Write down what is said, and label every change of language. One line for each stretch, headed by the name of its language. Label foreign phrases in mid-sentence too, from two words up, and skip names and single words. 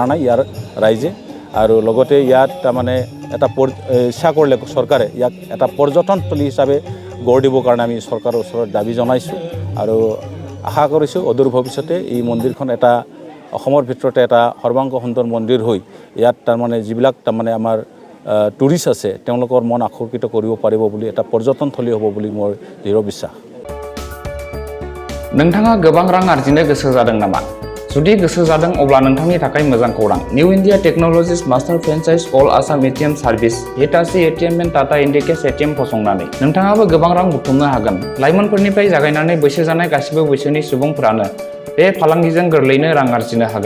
Assamese: নাই ইয়াৰ ৰাইজে আৰু লগতে ইয়াত তাৰমানে এটা ইচ্ছা কৰিলে চৰকাৰে ইয়াক এটা পৰ্যটনস্থলী হিচাপে গঢ় দিবৰ কাৰণে আমি চৰকাৰৰ ওচৰত দাবী জনাইছোঁ আৰু আশা কৰিছোঁ অদূৰ ভৱিষ্যতে এই মন্দিৰখন এটা অসমৰ ভিতৰতে এটা সৰ্বাংগ সুন্দৰ মন্দিৰ হৈ ইয়াত তাৰমানে যিবিলাক তাৰমানে আমাৰ টুৰিষ্ট আছে তেওঁলোকৰ মন আকৰ্ষিত কৰিব পাৰিব বুলি এটা পৰ্যটনস্থলী হ'ব বুলি মোৰ দৃঢ় বিশ্বাস
Bodo: नोंथाङा गोबां रां आर्जिनो गोसो जादों नामा? जुदि गोसो जादों अब्ला नोंथांनि थाखाय मोजां खौरां। निउ इन्डिया टेक्न'लजिज
English: master franchise all Assam ATM service
Bodo: हिटाची एटिएम एन्ड टाटा इन्डिकेस एटिएम फसंनानै नोंथाङाबो गोबां रां बुथुमनो हागोन। लाइमोनफोरनिफ्राय जागायनानै बैसो जानाय गासिबो बैसोनि सुबुंफोरानो बे फालांगिजों गोरलैनो रां आर्जिनो हागोन।